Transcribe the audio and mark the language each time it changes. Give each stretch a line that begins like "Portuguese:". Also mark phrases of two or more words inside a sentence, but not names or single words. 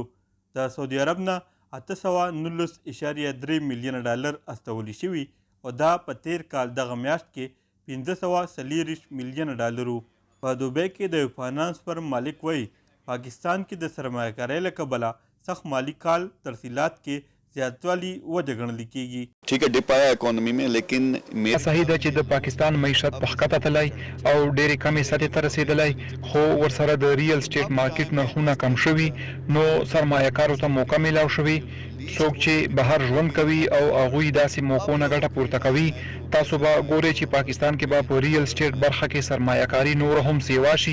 Pashto: د سعودي عرب نه 819.3 میلیونه ډالر استولی شوي او دا په تیر کال دغه میاشت کې 540 میلیونه ډالرو. په دوبۍ کې د فاینانس فرم مالک وایي پاکستان کې د سرمایه‌کارۍ له کبله سخت مالی کال ترسیلات کې زیاتوالی وجه ګڼل کېږي.
Urdu: ٹھیک ہے ډپ آیا اکانومي میں لیکن
Pashto: صحیح ده چې د پاکستان معیشت په ښکته تللی او ډېرې کمې سطحې ته رسېدلی، خو ورسره د
English: real estate market
Pashto: نرخونه کم شوي، نو سرمایه‌کارو ته موقع میلاو شوي. څوک چې بهر ژوند کوي او هغوی داسې موقعو نه ګټه پورته کوي، تاسو به ګورئ چې پاکستان کې به په
English: real estate
Pashto: برخه کې سرمایه‌کاري نور هم سیوا شي.